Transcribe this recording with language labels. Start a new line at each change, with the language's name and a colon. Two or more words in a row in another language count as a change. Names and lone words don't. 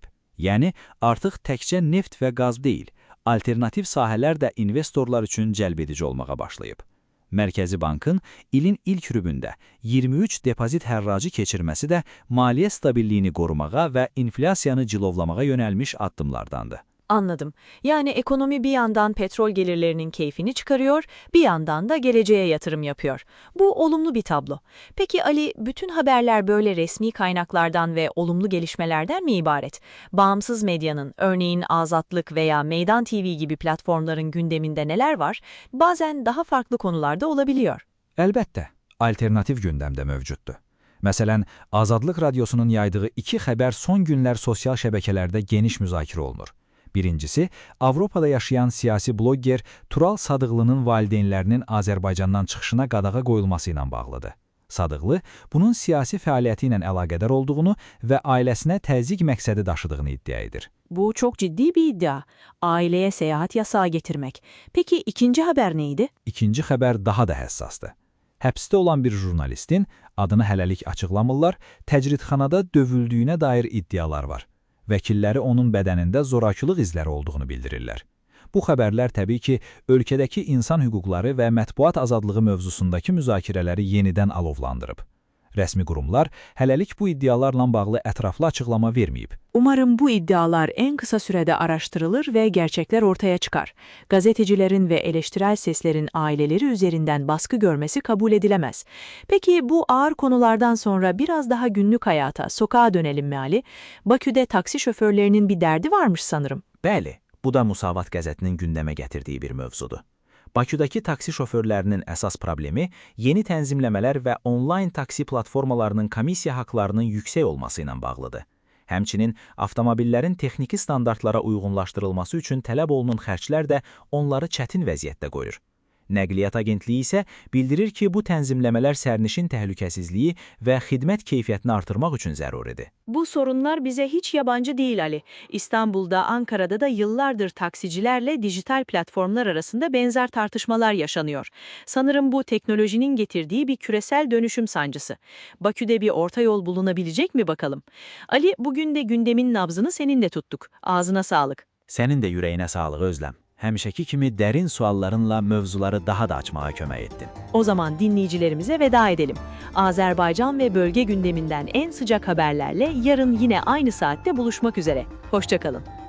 Azerbaijani: Yəni, artıq təkcə neft və qaz deyil, alternativ sahələr də investorlar üçün cəlbedici olmağa başlayıb. Mərkəzi Bankın ilin ilk rübündə 23 depozit hərracı keçirməsi də maliyyə stabilliyini qorumağa və inflyasiyanı cilovlamağa yönəlmiş addımlardandır.
Turkish: Anladım. Yani ekonomi bir yandan petrol gelirlerinin keyfini çıkarıyor, bir yandan da geleceğe yatırım yapıyor. Bu olumlu bir tablo. Peki Ali, bütün haberler böyle resmi kaynaklardan ve olumlu gelişmelerden mi ibaret? Bağımsız medyanın, örneğin Azatlık veya Meydan TV gibi platformların gündeminde neler var? Bazen daha farklı konularda olabiliyor.
Azerbaijani: Əlbəttə, alternativ gündəmdə mövcuddur. Məsələn, Azadlıq Radiosunun yaydığı 2 xəbər son günlər sosial şəbəkələrdə geniş müzakirə olunur. Birincisi, Avropada yaşayan siyasi blogger Tural Sadıqlının valideynlərinin Azərbaycandan çıxışına qadağa qoyulması ilə bağlıdır. Sadıqlı, bunun siyasi fəaliyyəti ilə əlaqədar olduğunu və ailəsinə təzyiq məqsədi daşıdığını iddia edir.
Turkish: Bu çok ciddi bir iddia. Aileye seyahat yasağı getirmek. Peki ikinci haber neydi?
Azerbaijani: İkinci xəbər daha da həssasdır. Həbsdə olan bir jurnalistin, adını hələlik açıqlamırlar, təcridxanada dövüldüyünə dair iddialar var. Vəkilləri onun bədənində zorakılıq izləri olduğunu bildirirlər. Bu xəbərlər təbii ki, ölkədəki insan hüquqları və mətbuat azadlığı mövzusundakı müzakirələri yenidən alovlandırıb. Rəsmi qurumlar hələlik bu iddialarla bağlı ətraflı açıqlama verməyib.
Turkish: Umarım bu iddialar en kısa sürede araştırılır ve gerçekler ortaya çıkar. Gazetecilerin ve eleştirel seslerin aileleri üzerinden baskı görmesi kabul edilemez. Peki bu ağır konulardan sonra biraz daha günlük hayata, sokağa dönelim mi Ali? Bakü'de taksi şoförlerinin bir derdi varmış sanırım.
Azerbaijani: Bəli, bu da Musavat qəzetinin gündəmə gətirdiyi bir mövzudur. Bakıdakı taksi şoförlərinin əsas problemi yeni tənzimləmələr və onlayn taksi platformalarının komissiya haqlarının yüksək olması ilə bağlıdır. Həmçinin avtomobillərin texniki standartlara uyğunlaşdırılması üçün tələb olunan xərclər də onları çətin vəziyyətdə qoyur. Nəqliyyat Agentliyi isə bildirir ki, bu tənzimləmələr sərnişin təhlükəsizliyi və xidmət keyfiyyətini artırmaq üçün zəruridir.
Turkish: Bu sorunlar bize hiç yabancı değil Ali. İstanbul'da, Ankara'da da yıllardır taksicilerle dijital platformlar arasında benzer tartışmalar yaşanıyor. Sanırım bu teknolojinin getirdiği bir küresel dönüşüm sancısı. Bakü'de bir orta yol bulunabilecek mi bakalım? Ali, bugün de gündemin nabzını seninle tuttuk. Ağzına sağlık.
Azerbaijani: Sənin də ürəyinə sağlıq Özləm. Həmişəki kimi dərin suallarınla mövzuları daha da açmağa kömək etdin.
Turkish: O zaman dinleyicilerimize veda edelim. Azerbaycan ve bölge gündeminden en sıcak haberlerle yarın yine aynı saatte buluşmak üzere. Hoşça kalın.